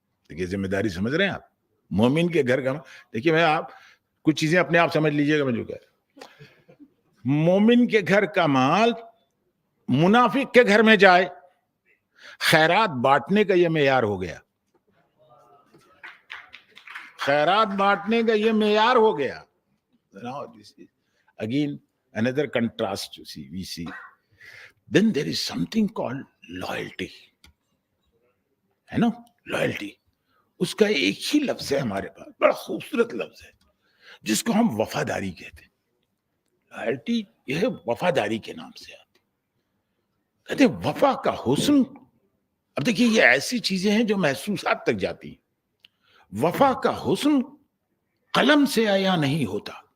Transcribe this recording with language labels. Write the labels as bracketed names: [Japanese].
[Urdu] دیکھیے ذمہ داری سمجھ رہے ہیں آپ. مومن کے گھر کا مال, دیکھیے میں آپ کچھ چیزیں اپنے آپ سمجھ لیجئے گا میں جو کہہ رہا ہوں. مومن کے گھر کا مال منافق کے گھر میں جائے. خیرات بانٹنے کا یہ معیار ہو گیا. خیرات بانٹنے کا یہ معیار ہو گیا. [English] Again, another contrast we see. Then there is something called loyalty. [Urdu] ہے نا, loyalty. اس کا ایک ہی لفظ ہے ہمارے پاس, بڑا خوبصورت لفظ ہے, جس کو ہم وفاداری کہتے ہیں. لائلٹی یہ وفاداری کے نام سے آتی. کہتے ہیں وفا کا حسن. اب دیکھیے یہ ایسی چیزیں ہیں جو محسوسات تک جاتی ہیں. وفا کا حسن قلم سے عیاں نہیں ہوتا.